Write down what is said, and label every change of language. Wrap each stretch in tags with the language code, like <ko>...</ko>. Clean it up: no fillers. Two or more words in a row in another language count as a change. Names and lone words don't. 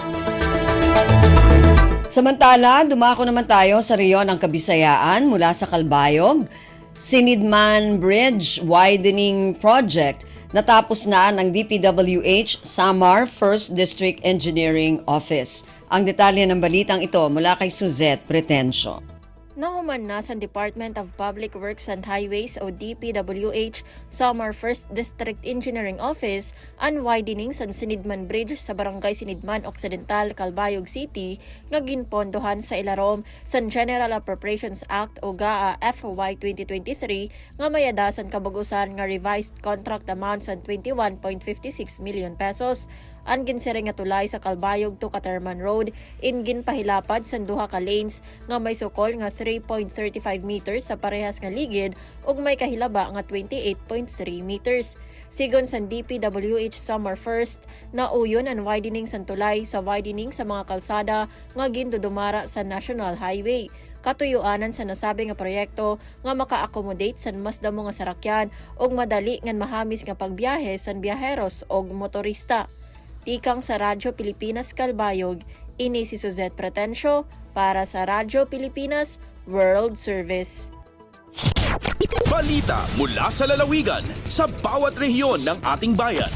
<tl>Samantala, dumako naman tayo sa rehiyon ng Kabisayaan mula sa Calbayog. Sinidman Bridge Widening Project natapos na ng DPWH Samar 1st District Engineering Office. Ang detalye ng balitang ito mula kay Suzette Pretencio.</tl> <war>Nahuman na sa Department of Public Works and Highways o DPWH Samar 1st District Engineering Office ang widening sa Sinidman Bridge sa Barangay Sinidman Occidental, Calbayog City nga ginpondohan sa ilarom sa General Appropriations Act o GAA FY 2023 nga mayadasan kabugusan nga</war> <en>revised contract amount</en> <war>sa 21.56 million pesos. Ang ginsiring nga tulay sa Calbayog to Catarman Road in ginpahilapad sa duha ka lanes nga may sukol nga 3.35 meters sa parehas nga ligid ug may kahilaba nga 28.3 meters. Sigon sa DPWH Summer 1st, nauyon ang widening sa tulay sa widening sa mga kalsada nga gindudumara sa National Highway. Katuyuanan sa nasabi nga proyekto nga maka-accommodate sa mas damo nga sarakyan ug madali ngan mahamis nga pagbiyahe sa biyaheros ug motorista. Tikang sa Radyo Pilipinas Calbayog, ini si Suzette Pretencio para sa Radyo Pilipinas World Service.</war> <tl>Balita mula sa lalawigan sa bawat rehiyon ng ating bayan.</tl>